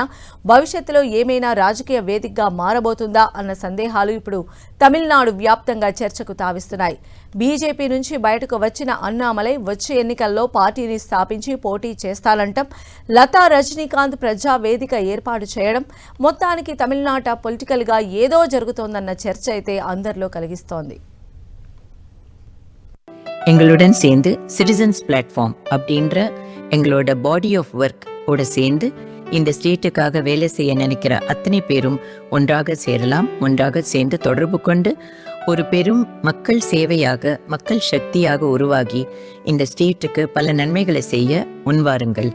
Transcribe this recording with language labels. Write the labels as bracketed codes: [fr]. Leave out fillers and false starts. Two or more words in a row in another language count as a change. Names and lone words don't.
[te] భవిష్యత్తులో ఏమైనా రాజకీయ వేదికగా మారబోతుందా అన్న సందేహాలు ఇప్పుడు తమిళనాడు వ్యాప్తంగా చర్చకు తావిస్తున్నాయి. బీజేపీ నుంచి బయటకు వచ్చిన అన్నామలై వచ్చే ఎన్నికల్లో పార్టీని స్థాపించి పోటీ చేస్తానంటం, లతా రజనీకాంత్ ప్రజా వేదిక ఏర్పాటు చేయడం, మొత్తానికి తమిళనాట పొలిటికల్గా ఏదో జరుగుతోందన్న చర్చ అయితే అందరిలో కలిగిస్తోంది. [ta] எங்களுடன் சேர்ந்து சிட்டிசன்ஸ் பிளாட்ஃபார்ம் அப்படின்ற எங்களோட [en] body of work [ta] ஓட சேர்ந்து இந்த ஸ்டேட்டுக்காக வேலை செய்ய நினைக்கிற அத்தனை பேரும் ஒன்றாக சேரலாம். ஒன்றாக சேர்ந்து தொடர்பு கொண்டு ஒரு பெரும் மக்கள் சேவையாக, மக்கள் சக்தியாக உருவாகி இந்த ஸ்டேட்டுக்கு பல நன்மைகளை செய்ய முன்வாருங்கள்.